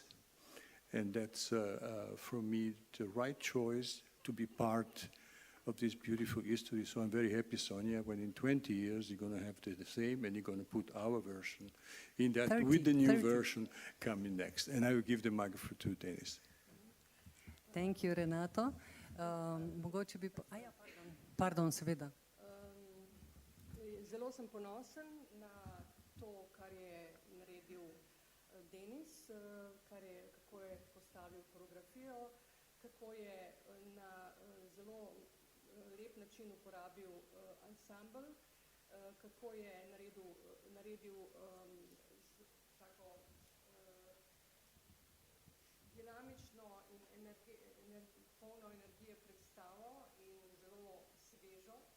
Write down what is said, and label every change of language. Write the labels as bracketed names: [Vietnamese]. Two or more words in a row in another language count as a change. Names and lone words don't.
[English] And that's, for me, the right choice to be part of this beautiful history. So I'm very happy, Sonia, when in 20 years you're going to have the same and you're going to put our version in that 30, with the new 30. version coming next. And I will give the microphone to Denis. Thank you, [Slovenian] Renato. Mogoče bi... Pardon, seveda. Zelo sem ponosen na to, kar je naredil Denis, kako je postavil koreografijo, kako je na zelo lep način uporabil ansambl, kako je naredil tako dinamično in polno energije predstavo in zelo svežo.